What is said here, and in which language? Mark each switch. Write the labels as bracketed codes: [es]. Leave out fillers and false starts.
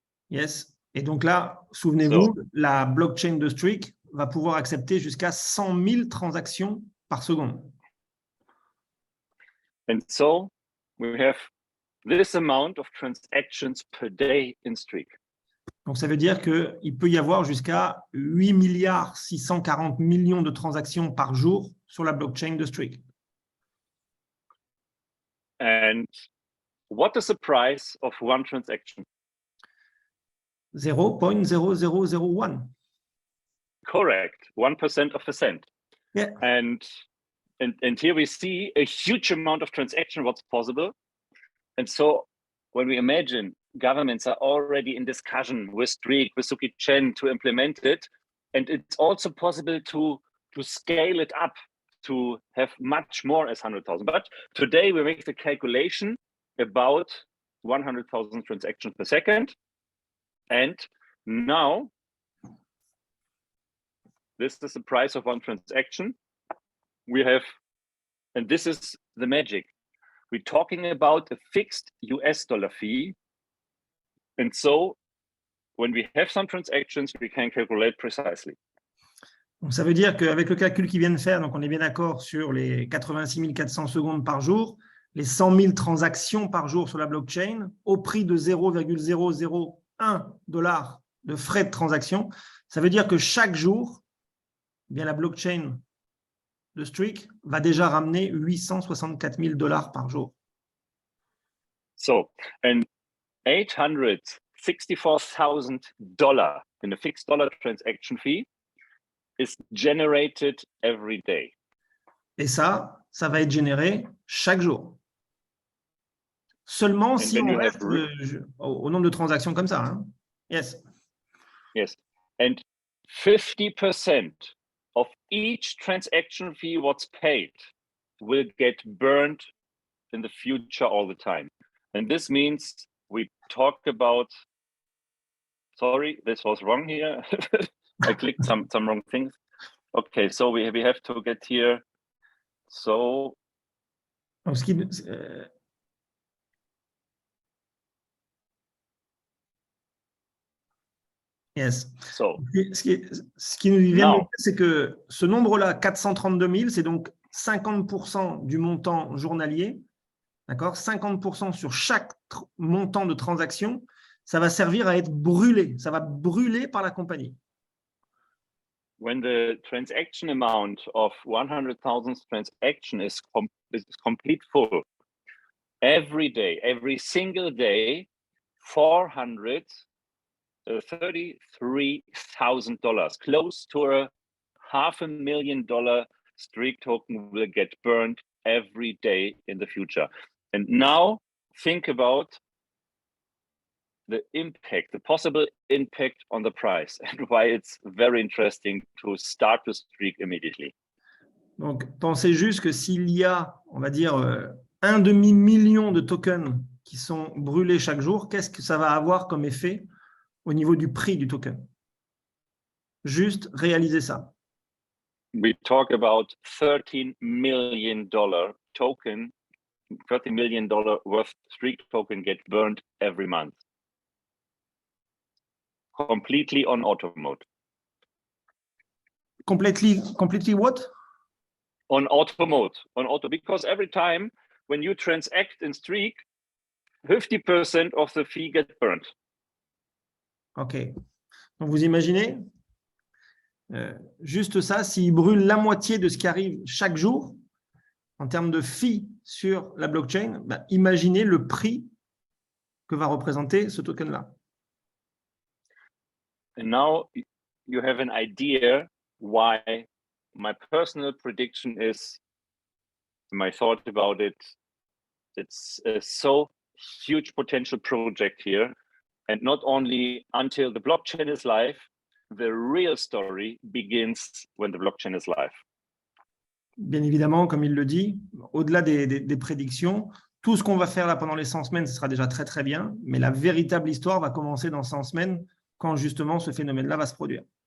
[en] Yes. [fr] Et donc là, souvenez-vous, la blockchain de Streak va pouvoir accepter jusqu'à 100 000 transactions par seconde. [en] And so we have this amount of transactions per day in Streak. [fr] Donc ça veut dire qu'il peut y avoir jusqu'à 8 milliards 640 millions de transactions par jour sur la blockchain de Streak. [en] And what is the price of one transaction? 0.0001. Correct, 1% of a cent. Yeah. And here we see a huge amount of transaction, what's possible. And so when we imagine governments are already in discussion with Streak, with Suki CHEN to implement it, and it's also possible to scale it up to have much more as 100,000. But today we make the calculation about 100,000 transactions per second. And now this is the price of one transaction. We have, and this is the magic. We're talking about a fixed US dollar fee. And so when we have some transactions, we can calculate precisely. [fr] Donc ça veut dire qu'avec le calcul qu'ils viennent faire, donc on est bien d'accord sur les 86 400 secondes par jour, les 100 000 transactions par jour sur la blockchain, au prix de 0,001 $ de frais de transaction, ça veut dire que chaque jour, eh bien la blockchain de Streak va déjà ramener 864 000 $ par jour. [en] So, and $864,000 in a fixed dollar transaction fee is generated every day. [fr] Et ça va être généré chaque jour. Seulement si on reste au nombre de transactions comme ça. [en] Hein? Yes. Yes. And 50% of each transaction fee what's paid will get burned in the future all the time. And this means we talk about, sorry, this was wrong here. I clicked some wrong things. Okay, so we have to get here. So [fr] Donc, yes. [en] So, [fr] ce qui nous vient de dire, c'est que ce nombre-là, 432 000, c'est donc 50% du montant journalier, d'accord, 50% sur chaque montant de transaction, ça va servir à être brûlé, ça va brûler par la compagnie. [en] When the transaction amount of 100,000 transaction is complete full, every day, every single day, $433,000, close to a $500,000 Streak token will get burned every day in the future. And now think about the impact, the possible impact on the price, and why it's very interesting to start to streak immediately. [fr] Donc, pensez juste que s'il y a, on va dire, 1,5 million de tokens qui sont brûlés chaque jour, qu'est-ce que ça va avoir comme effet au niveau du prix du token? Juste réaliser ça. [en] We talk about $13 million token, $30 million worth streak token get burned every month. Completely on auto mode. Completely what? On auto mode, because every time when you transact in Streak, 50% of the fee get burned. OK. [fr] Donc, vous imaginez, juste ça, s'il brûle la moitié de ce qui arrive chaque jour, en termes de fee sur la blockchain, bah, imaginez le prix que va représenter ce token-là. [en] And now you have an idea why my personal prediction is, my thought about it, it's a so huge potential project here. And not only until the blockchain is live, the real story begins when the blockchain is live. [fr] Bien évidemment, comme il le dit, au-delà des prédictions, tout ce qu'on va faire là pendant les 100 semaines, ce sera déjà très très bien, mais la véritable histoire va commencer dans 100 semaines quand justement ce phénomène-là va se produire.